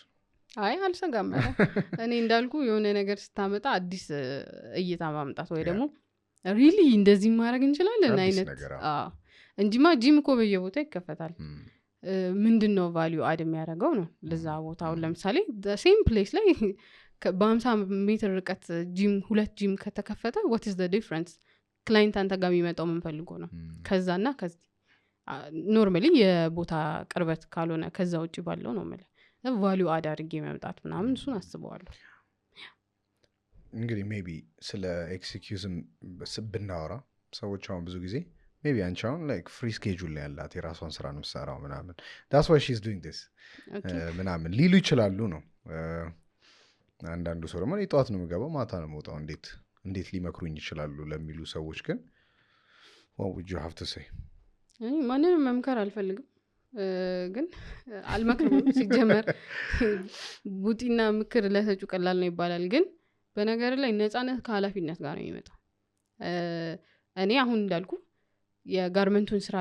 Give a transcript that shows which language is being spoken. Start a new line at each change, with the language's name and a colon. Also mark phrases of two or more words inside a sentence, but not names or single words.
Amharic: አይ አልሰጋም። እኔ እንዳልኩ የሆነ ነገር ስታመጣ አዲስ እይታ ማምጣት ወይ ደግሞ ሪሊ እንደዚህ ማድረግ እንችላለን አይነት እንጂማ ጂም እኮ በየቦታ ይከፈታል። ምንድነው
English: value add
Amharic: የሚያደርገው ነው ለዛ ቦታው። ለምሳሌ
English: same place
Amharic: ላይ በ50 ሜትር ርቀት ጂም 2 ጂም ከተከፈተ
English: what is the difference?
Amharic: ክላይንት አንተ ጋር የሚመጣው ምን ፈልጎ ነው? ከዛና ከዚህ ኖርማሊ የቦታ ቅርበት ካልሆነ ከዛ ውጪ ባለው ነው ማለት
English: value add
Amharic: አድርጌ መምጣት ምናምን እሱን አስበዋለሁ። እንግዲህ ሜቢ ስለ ኤክስኪዩዝም ብናወራ ሰዎች አሁን ብዙ ጊዜ ሜቢ አንቺ አሁን
English: like free schedule
Amharic: ላይ ያላት የራሷን ስራ ነው የምትሰራው ምናምን
English: that's why she's doing this
Amharic: ምናምን ሊሉ ይችላሉ ነው። አንዳንዱ ሰው ደግሞ ጠዋት ነው የምገባው ማታ ነው የምወጣው እንዴት ሊመክሩኝ ይችላሉ ለሚሉ ሰዎች ግን
English: what would you have to say?
Amharic: እኔ ማንንም መምከር አልፈልግም ግን አልመክርም። ሲጀመር ቡጢና ምክር ለሰጩ ቀላል ነው ይባላል። ግን በነገር ላይ ነፃነት ከኃላፊነት ጋር ነው የሚመጣው። እኔ አሁን እንዳልኩ የጋርመንቱን ስራ